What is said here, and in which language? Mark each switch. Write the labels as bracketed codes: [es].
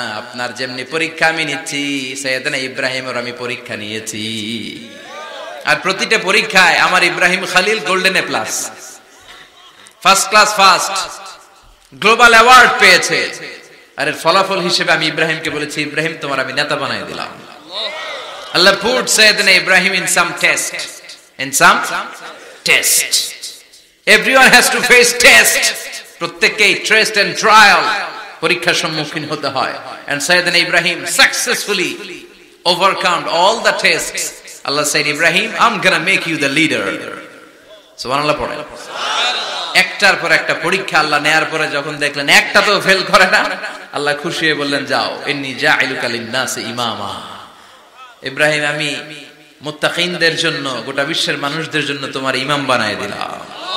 [bn] আপনার যেমনি পরীক্ষা আমি নিচ্ছি, সাইয়েদনা ইব্রাহিমের আমি পরীক্ষা নিয়েছি। আর প্রতিটা পরীক্ষায় আমার Ibrahim Khalil golden A plus, first class first, global award পেয়েছে। আর এর ফলাফল হিসেবে আমি ইব্রাহিমকে বলেছি, ইব্রাহিম তোমার আমি নেতা বানিয়ে দিলাম। [en] Allah put Sayyidina Ibrahim in some test. In some test. Everyone has to face test. [bn] প্রত্যেককেই [en] test and trial, [bn] পরীক্ষার সম্মুখীন হতে হয়। [en] And Sayyidina Ibrahim successfully overcome all the tests. Allah said, Ibrahim, I'm gonna make you the leader. [bn] সুবহানাল্লাহ পড়েন। একটার পর একটা পরীক্ষা আল্লাহ নেয়ার পরে যখন দেখলেন একটা তো ফেল করে না, আল্লাহ খুশি হয়ে বললেন, যাও, [ar] ইন্নী জাইলুকা লিন-নাসি ইমামা। [bn] ইব্রাহিম, আমি মুত্তাকিনদের জন্য, গোটা বিশ্বের মানুষদের জন্য তোমার ইমাম বানায় দিলাম।